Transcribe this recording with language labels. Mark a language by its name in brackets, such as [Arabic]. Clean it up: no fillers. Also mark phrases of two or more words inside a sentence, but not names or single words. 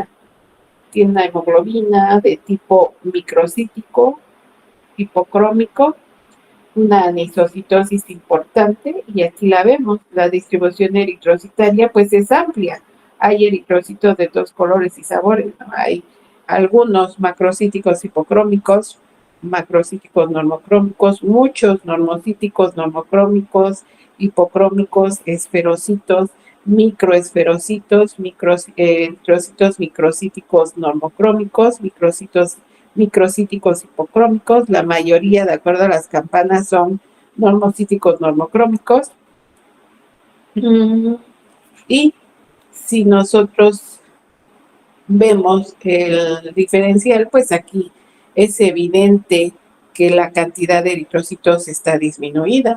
[Spanish] Tiene una hemoglobina de tipo microcítico, hipocrómico, una anisocitosis importante, y aquí la vemos, la distribución eritrocitaria pues es amplia. Hay eritrocitos de todos colores y sabores, ¿no? Hay algunos macrocíticos hipocrómicos, macrocíticos normocrómicos, muchos normocíticos normocrómicos, hipocrómicos, esferocitos, microesferocitos, eritrocitos microcíticos normocrómicos, microcíticos hipocrómicos. La mayoría, de acuerdo a las campanas, son normocíticos normocrómicos. Y si nosotros vemos el diferencial, pues aquí es evidente que la cantidad de eritrocitos está disminuida.